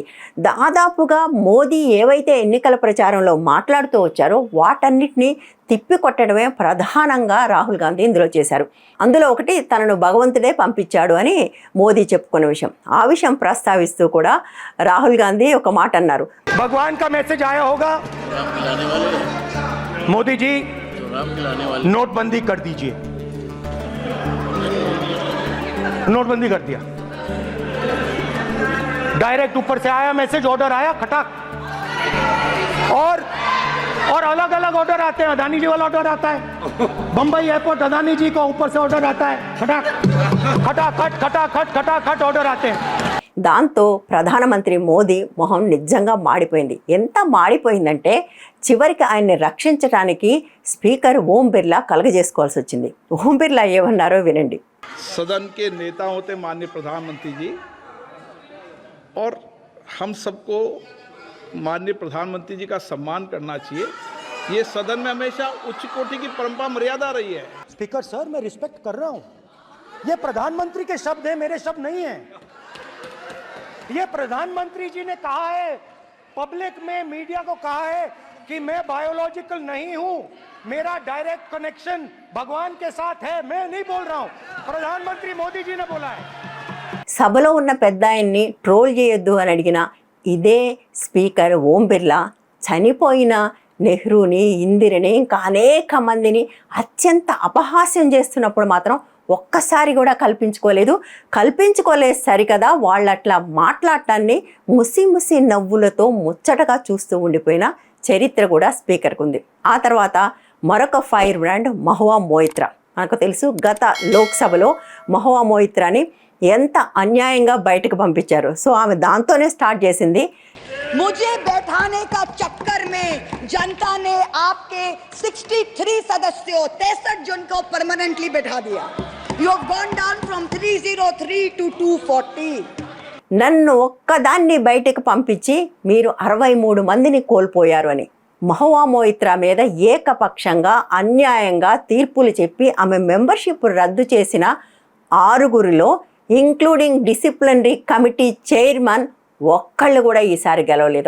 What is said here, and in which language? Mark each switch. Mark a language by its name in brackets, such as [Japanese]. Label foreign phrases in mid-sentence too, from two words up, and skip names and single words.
[Telugu] దాదాపుగా మోదీ ఏవైతే ఎన్నికల ప్రచారంలో మాట్లాడుతూ వచ్చారో వాటన్నిటినీ తిప్పికొట్టడమే ప్రధానంగా రాహుల్ గాంధీ ఇందులో చేశారు. అందులో ఒకటి తనను భగవంతుడే పంపించాడు అని మోదీ చెప్పుకున్న విషయం. ఆ విషయం ప్రస్తావిస్తూ కూడా రాహుల్ గాంధీ ఒక మాట అన్నారు, [Hindi] भगवान का मैसेज आया होगा, मोदी जी नोटबंदी कर दीजिए, नोटबंदी कर दिया, डायरेक्ट ऊपर से आया मैसेज, ऑर्डर आया खटाक, और अलग अलग ऑर्डर आते हैं। अदानी जी वाला ऑर्डर आता है, बंबई एयरपोर्ट अदानी जी का ऊपर से ऑर्डर आता है, खटाक खटाखट खटाखट खटाखट ऑर्डर आते हैं। [Telugu] దాంతో ప్రధానమంత్రి మోదీ మొహం నిజంగా మాడిపోయింది. ఎంత మాడిపోయిందంటే చివరికి ఆయన్ని రక్షించడానికి స్పీకర్ ఓం బిర్లా కలగజేసుకోవాల్సి వచ్చింది. ఓం బిర్లా ఏమన్నారో వినండి. [Hindi] सदन के नेता होते माननीय प्रधानमंत्री जी, और हम सबको माननीय प्रधानमंत्री जी का सम्मान करना चाहिए। ये सदन में हमेशा उच्च कोटि की परंपरा मर्यादा रही है। [English] Speaker sir, [Hindi] मैं रिस्पेक्ट कर रहा हूं, ये प्रधानमंत्री के शब्द हैं, मेरे शब्द नहीं हैं। ये प्रधानमंत्री जी ने कहा है, पब्लिक में मीडिया को कहा है कि मैं बायोलॉजिकल नहीं हूं, मेरा [English] direct connection [Hindi] भगवान के साथ है, मैं नहीं बोल रहा हूं, प्रधानमंत्री मोदी जी ने बोला है। [Telugu] సభలో ఉన్న పెద్ద ఆయన్ని ట్రోల్ చేయొద్దు అని అడిగిన ఇదే స్పీకర్ ఓం బిర్లా చనిపోయిన నెహ్రూని, ఇందిరని, ఇంకా అనేక మందిని అత్యంత అపహాస్యం చేస్తున్నప్పుడు మాత్రం ఒక్కసారి కూడా కల్పించుకోలేదు సరికదా. వాళ్ళు అట్లా మాట్లాడటాన్ని ముసి ముసి నవ్వులతో ముచ్చటగా చూస్తూ ఉండిపోయిన చరిత్ర కూడా స్పీకర్కు ఉంది. ఆ తర్వాత మరొక [English] fire brand [Telugu] మహువా మొయిత్రా. మనకు తెలుసు గత లోక్సభలో మహువా మొయిత్రాని ఎంత అన్యాయంగా బయటకు పంపించారు. సో ఆమె దాంతోనే స్టార్ట్ చేసింది, [Hindi] मुझे बैठाने का चक्कर में जनता ने आपके 63 सदस्यों 63 जन को परमानेंटली बैठा दिया। [English] You have gone down from 303 to 240. [Telugu] నన్ను ఒక్కదాన్ని బయటకు పంపించి మీరు 63 మందిని కోల్పోయారు అని మహువా మొయిత్రా మీద ఏకపక్షంగా అన్యాయంగా తీర్పులు చెప్పి ఆమె మెంబర్షిప్ రద్దు చేసిన 6గురిలో [English] including disciplinary committee chairman [Telugu] ఒక్కళ్ళు కూడా ఈసారి గెలవలేదు.